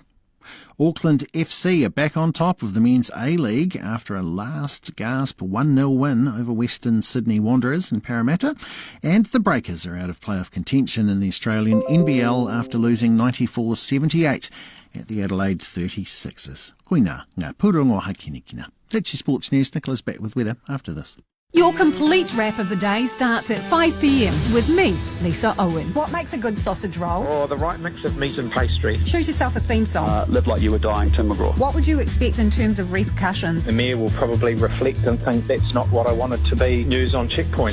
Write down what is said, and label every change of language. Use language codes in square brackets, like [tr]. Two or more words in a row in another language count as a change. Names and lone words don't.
[en] Auckland FC are back on top of the men's A-League after a last-gasp 1-0 win over Western Sydney Wanderers in Parramatta, and the Breakers are out of playoff contention in the Australian NBL after losing 94-78 at the Adelaide 36ers. [mi] Koina, ngā pūrongo hakinekina. [en] That's your sports news. Nicola's back with weather after this. Your complete wrap of the day starts at 5 p.m. with me, Lisa Owen. What makes a good sausage roll? Oh, the right mix of meat and pastry. Choose yourself a theme song. Live like you were dying, Tim McGraw. What would you expect in terms of repercussions? The mayor will probably reflect and think that's not what I wanted to be news on Checkpoint.